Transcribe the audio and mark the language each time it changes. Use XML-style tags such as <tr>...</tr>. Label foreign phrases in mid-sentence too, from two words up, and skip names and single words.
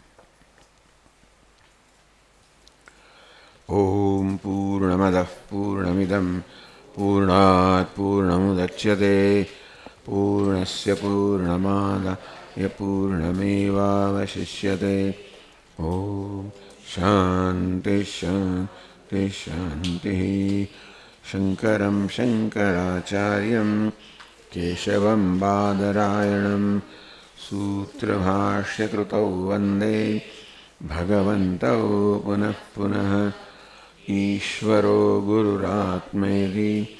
<sa>ઓમ પૂર્ણમદઃ પૂર્ણમિદં પૂર્ણાત પૂર્ણમુદચ્યતે પૂર્ણસ્ય પૂર્ણમાદાય પૂર્ણમેવાવશિષ્યતે ઓમ શાંતિ શાંતિ શાંતિ शंकरं शंकराचार्यं केशवं बादरायणं सूत्रभाष्यकृतौ वन्दे भगवन्तौ पुनः पुनः ईश्वरो गुरुरात्मेति</sa>